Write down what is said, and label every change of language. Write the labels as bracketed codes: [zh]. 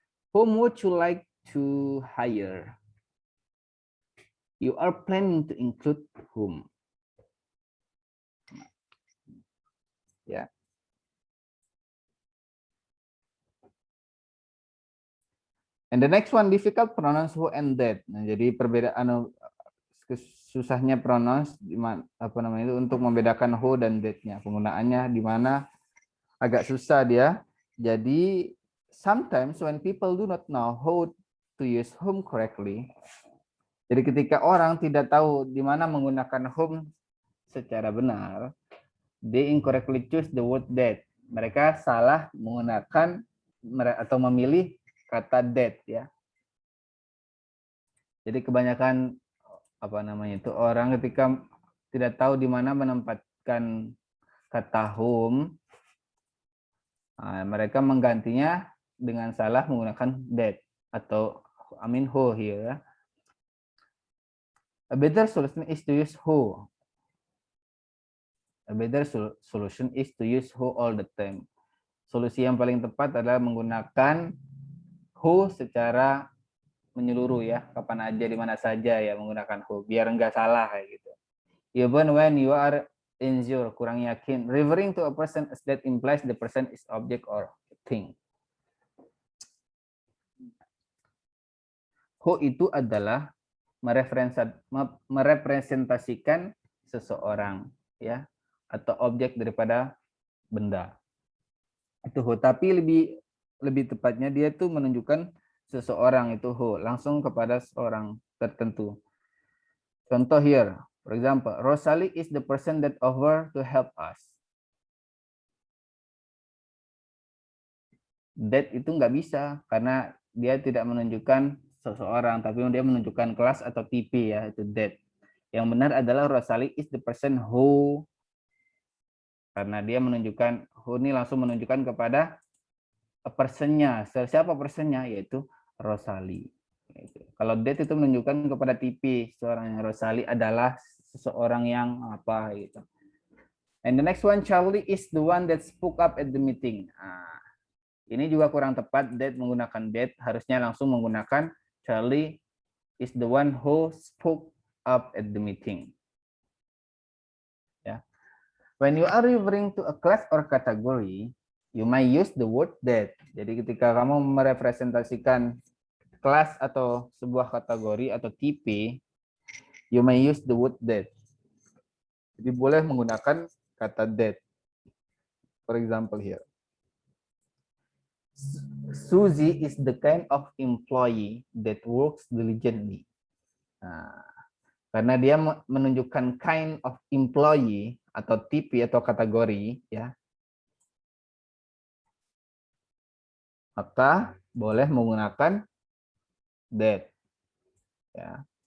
[en] Whom would you like to hire? You are planning to include whom. [id] Ya. [en] And the next one, difficult pronouns who and that. [id] Nah, jadi perbedaan susahnya pronouns apa namanya itu untuk membedakan who dan that-nya. Penggunaannya di mana agak susah dia. [en] Jadi sometimes when people do not know how to use whom correctly. [id] Jadi ketika orang tidak tahu di mana menggunakan whom secara benar, [en] they incorrectly choose the word that. [id] Mereka salah menggunakan atau memilih kata that ya. Jadi kebanyakan apa namanya itu orang ketika tidak tahu di mana menempatkan kata whom, mereka menggantinya dengan salah menggunakan that atau who here ya. [en] A better solution is to use who. A better solution is to use who all the time. [id] Solusi yang paling tepat adalah menggunakan who secara menyeluruh ya, kapan aja di mana saja ya menggunakan who biar enggak salah kayak gitu. [en] Even when you are unsure, [id] kurang yakin, [en] referring to a person as that implies the person is object or thing. [id] Who itu adalah merepresentasikan seseorang ya atau objek daripada benda. Itu who, tapi lebih tepatnya dia tuh menunjukkan seseorang itu who, langsung kepada seorang tertentu. [en] Contoh here, for example, Rosalie is the person that offered to help us. [id] That itu nggak bisa karena dia tidak menunjukkan seseorang, tapi dia menunjukkan kelas atau tipe ya, itu that. Yang benar adalah [en] Rosalie is the person who, [id] karena dia menunjukkan who ini langsung menunjukkan kepada personnya. Siapa personnya? Yaitu Rosalie. Kalau that itu menunjukkan kepada tipe seorang yang Rosalie adalah seseorang yang apa gitu. [en] And the next one, Charlie is the one that spoke up at the meeting. [id] Ini juga kurang tepat, that menggunakan that, harusnya langsung menggunakan [en] Charlie is the one who spoke up at the meeting. [id] Ya. [en] When you are referring to a class or category, you may use the word that. [id] Jadi ketika kamu merepresentasikan kelas atau sebuah kategori atau tipe, [en] you may use the word that. [id] Jadi boleh menggunakan kata that. [en] For example here. Suzy is the kind of employee that works diligently. [id] Nah, karena dia menunjukkan kind of employee atau tipe atau kategori, ya, maka boleh menggunakan that. Ya.